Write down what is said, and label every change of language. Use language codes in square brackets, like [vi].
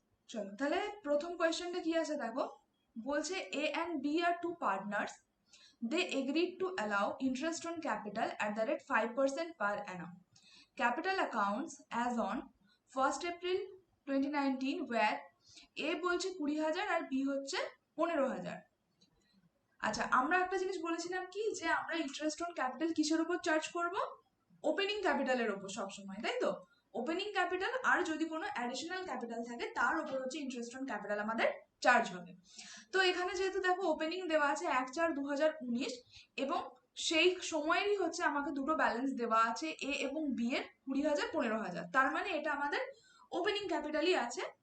[bn] চলো তাহলে প্রথম কোয়েশ্চেনটা কি আছে দেখো, বলছে [en] A and B are two partners. They agreed to allow interest on capital at the rate 5% per annum. Capital accounts as on 1st April 2019 where A [bn] বলছে 20,000 আর B হচ্ছে 15,000। আচ্ছা, আমরা একটা জিনিস বলেছিলাম কি, যে আমরা ইন্টারেস্ট অন ক্যাপিটাল কিসের উপর চার্জ করব? ওপেনিং ক্যাপিটালের উপর সবসময়, তাই তো? ওপেনিং ক্যাপিটাল আর যদি কোনো অ্যাডিশনাল ক্যাপিটাল থাকে তার উপর হচ্ছে ইন্টারেস্ট অন ক্যাপিটাল আমাদের চার্জ হবে। তো এখানে যেহেতু দেখো ওপেনিং দেওয়া আছে 1/4/2019 এবং সেই সময়েরই হচ্ছে আমাকে দুটো ব্যালেন্স দেওয়া আছে এ এবং বি এর 20,000 15,000, তার মানে এটা আমাদের ওপেনিং ক্যাপিটালই আছে।